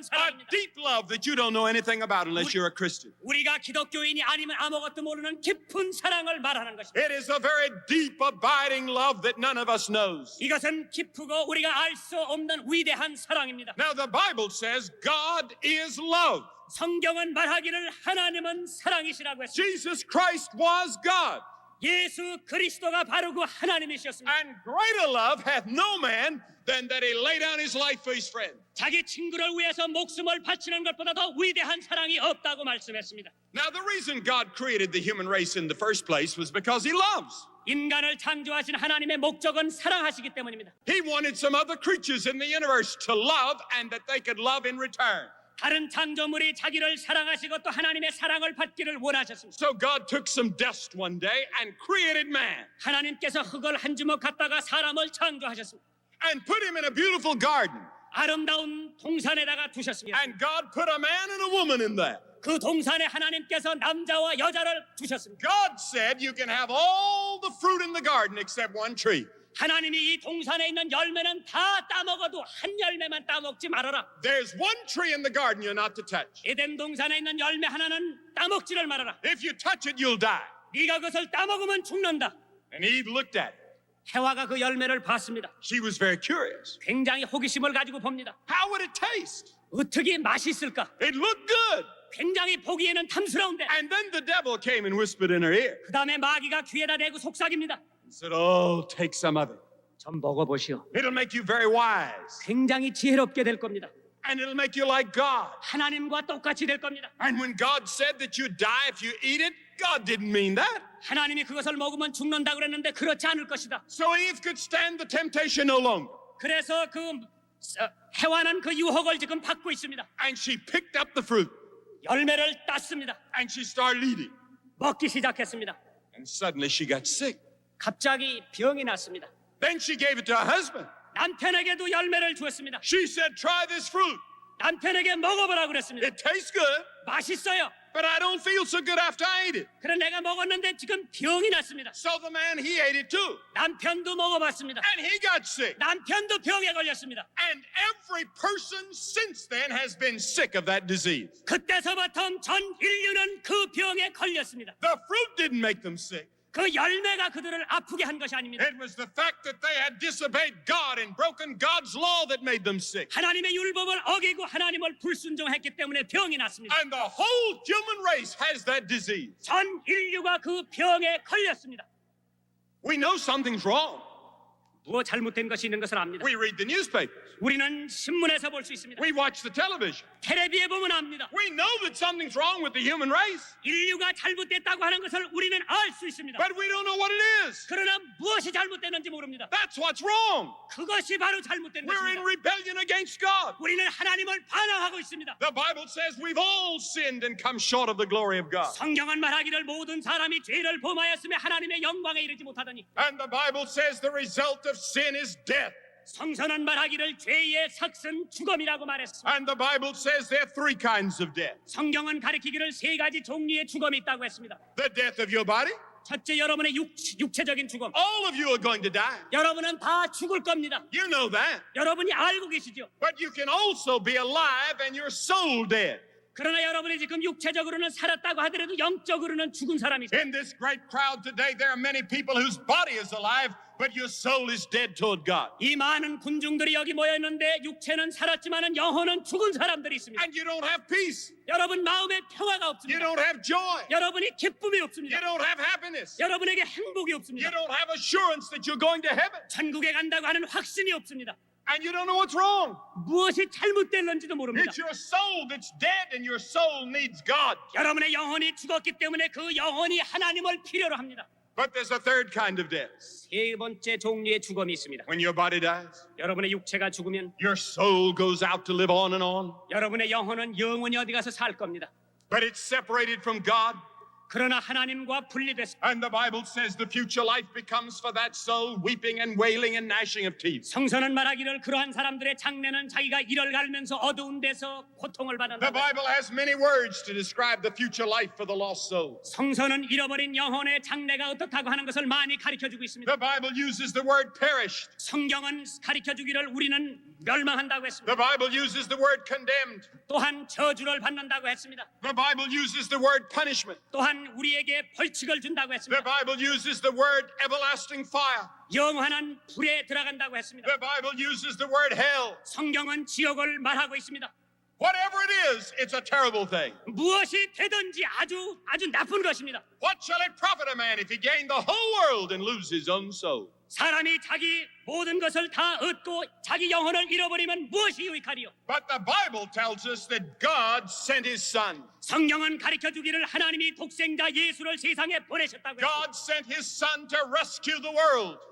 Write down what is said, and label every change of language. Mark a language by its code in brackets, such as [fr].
[en] A [ko] 사랑입니다. [en] deep love that you don't know anything about unless you're a Christian. [ko] 우리가 기독교인이 아니면 아무것도 모르는 깊은 사랑을 말하는 것입니다. [en] It is a very deep, abiding love that none of us knows. [ko] 이것은 깊고 우리가 알 수 없는 위대한 사랑입니다. [en] Now, the Bible says God is love. [ko] 성경은 말하기를 하나님은 사랑이시라고 했습니다. [en] Jesus Christ was God. [ko] 예수 그리스도가 바로 그 하나님이셨습니다. [en] And greater love hath no man than that he lay down his life for his friend. [ko] 자기 친구를 위해서 목숨을 바치는 것보다 더 위대한 사랑이 없다고 말씀했습니다. [en] Now, the reason God created the human race in the first place was because he loves. [ko] 인간을 창조하신 하나님의 목적은 사랑하시기 때문입니다. [en] He wanted some other creatures in the universe to love and that they could love in return. [ko] 다른 창조물이 자기를 사랑하시고 또 하나님의 사랑을 받기를 원하셨습니다. [en] So God took some dust one day and created man [ko] 하나님께서 흙을 한 주먹 갖다가 사람을 창조하셨습니다. [en] and put him in a beautiful garden. [ko] 아름다운 동산에다가 두셨습니다. [en] And God put a man and a woman in there. [ko] 그 동산에 하나님께서 남자와 여자를 두셨습니다. [en] God said you can have all the fruit in the garden except one tree. [ko] 하나님이 이 동산에 있는 열매는 다 따먹어도 한 열매만 따먹지 말아라. [en] There's one tree in the garden you're not to touch. [ko] 에덴 동산에 있는 열매 하나는 따먹지를 말아라. [en] If you touch it, you'll die. [ko] 네가 그것을 따먹으면 죽는다. [en] And Eve looked at it. [ko] 해와가 그 열매를 봤습니다. [en] She was very curious. [ko] 굉장히 호기심을 가지고 봅니다. [en] How would it taste? [ko] 어떻게 맛있을까? [en] It looked good. [ko] 굉장히 보기에는 탐스러운데 [en] And then the devil came and whispered in her ear [ko] 그 다음에 마귀가 귀에다 대고 속삭입니다. [en] and said, oh, take some of it. [ko] 좀 먹어보시오. [en] It'll make you very wise. [ko] 굉장히 지혜롭게 될 겁니다. [en] And it'll make you like God. [ko] 하나님과 똑같이 될 겁니다. [en] And when God said that you'd die if you eat it, God didn't mean that. [ko] 하나님이 그것을 먹으면 죽는다 그랬는데 그렇지 않을 것이다. [en] So Eve could stand the temptation no longer. [ko] 그래서 해와는 그 유혹을 지금 받고 있습니다. [en] And she picked up the fruit [ko] 열매를 땄습니다. [en] and she started eating. [ko] 먹기 시작했습니다. [en] And suddenly she got sick. [ko] 갑자기 병이 났습니다. [en] Then she gave it to her husband. [ko] 남편에게도 열매를 주었습니다. [en] She said, try this fruit. [ko] 남편에게 먹어보라 그랬습니다. [en] It tastes good, [ko] 맛있어요. [en] but I don't feel so good after I ate it. [ko] 그래 내가 먹었는데 지금 병이 났습니다. [en] So the man, he ate it too. [ko] 남편도 먹어봤습니다. [en] And he got sick. [ko] 남편도 병에 걸렸습니다. [en] And every person since then has been sick of that disease. [ko] 그때서부터 전 인류는 그 병에 걸렸습니다. [en] The fruit didn't make them sick. [ko] 그 열매가 그들을 아프게 한 것이 아닙니다. [en] It was the fact that they had disobeyed God and broken God's law that made them sick. [ko] 하나님의 율법을 어기고 하나님을 불순종했기 때문에 병이 났습니다. [en] And the whole human race has that disease. [ko] 전 인류가 그 병에 걸렸습니다. [en] We know something's wrong. [ko] 무엇 잘못된 것이 있는 것을 압니다. [en] We read the newspapers. [ko] 우리는 신문에서 볼 수 있습니다. [en] We watch the television. [ko] 텔레비에 보면 압니다. [en] We know that something's wrong with the human race, [ko] 인류가 잘못됐다고 하는 것을 우리는 알 수 있습니다. [en] but we don't know what it is. [ko] 그러나 무엇이 잘못됐는지 모릅니다. [en] That's what's wrong. [ko] 그것이 바로 잘못된 [en] We're in [ko] 것입니다. [en] rebellion against God. [ko] 우리는 하나님을 반항하고 있습니다. [en] The Bible says we've all sinned and come short of the glory of God. [ko] 성경은 말하기를 모든 사람이 죄를 범하였으며 하나님의 영광에 이르지 못하더니 [en] And the Bible says the result of sin is death. [ko] 성서는 말하기를 죄의 삭은 죽음이라고 말했습니다. [en] And the Bible says there are three kinds of death. [ko] 성경은 가리키기를 세 가지 종류의 죽음이 있다고 했습니다. [en] The death of your body. [ko] 첫째, 여러분의 육체적인 죽음. [en] All of you are going to die. [ko] 여러분은 다 죽을 겁니다. [en] You know that. [ko] 여러분이 알고 계시죠? [en] But you can also be alive and your soul dead. [ko] 그러나 여러분이 지금 육체적으로는 살았다고 하더라도 영적으로는 죽은 사람이 있어요. [en] In this great crowd today, there are many people whose body is alive, but your soul is dead toward God. [ko] 이 많은 군중들이 여기 모여 있는데 육체는 살았지만은 영혼은 죽은 사람들이 있습니다. [en] And you don't have peace. [ko] 여러분 마음에 평화가 [en] You [ko] 없습니다. [en] don't have joy. [ko] 여러분이 기쁨이 [en] You [ko] 없습니다. [en] don't have happiness. [ko] 여러분에게 행복이 [en] You [ko] 없습니다. [en] don't have assurance that you're going to heaven. [ko] 천국에 간다고 하는 확신이 없습니다. [en] And you don't know what's wrong. [ko] 무엇이 잘못됐는지도 모릅니다. [en] It's your soul that's dead, and your soul needs God. [ko] 여러분의 영혼이 죽었기 때문에 그 영혼이 하나님을 필요로 합니다. [en] But there's a third kind of death. [ko] 세 번째 종류의 죽음이 있습니다. [en] When your body dies, [ko] 여러분의 육체가 죽으면 [en] your soul goes out to live on and on. [ko] 여러분의 영혼은 영원히 어디 가서 살 겁니다. [en] But it's separated from God. [ko] 그러나 하나님과 분리됐습니다. [en] And the Bible says the future life becomes for that soul weeping and wailing and gnashing of teeth. [ko] 성서는 말하기를 그러한 사람들의 장래는 자기가 이를 갈면서 어두운 데서 고통을 [en] The [ko] 받는다. [en] Bible has many words to describe the future life for the lost soul. [ko] 성서는 잃어버린 영혼의 장래가 어떻다고 하는 것을 많이 가르쳐주고 있습니다. [en] The Bible uses the word perished. [ko] 성경은 가르쳐주기를 우리는 멸망한다고 했습니다. [en] The Bible uses the word condemned. [ko] 또한 저주를 받는다고 했습니다. [en] The Bible uses the word punishment. [ko] 또한 우리에게 벌칙을 준다고 [en] The [ko] 했습니다. [en] Bible uses the word everlasting fire. [ko] 영원한 불에 들어간다고 했습니다. [en] The Bible uses the word hell. [ko] 성경은 지옥을 말하고 있습니다. [en] Whatever it is, it's a terrible thing. [ko] 무엇이 되든지 아주 나쁜 것입니다. [en] What shall it profit a man if he gain the whole world and lose his own soul? [ko] 사람이 자기 모든 것을 다 얻고 자기 영혼을 잃어버리면 무엇이 유익하리요? [en] But the Bible tells us that God sent his son. [ko] 성경은 가르쳐주기를 하나님이 독생자 예수를 세상에 보내셨다고 했습니다. [en] God sent his son to rescue the world.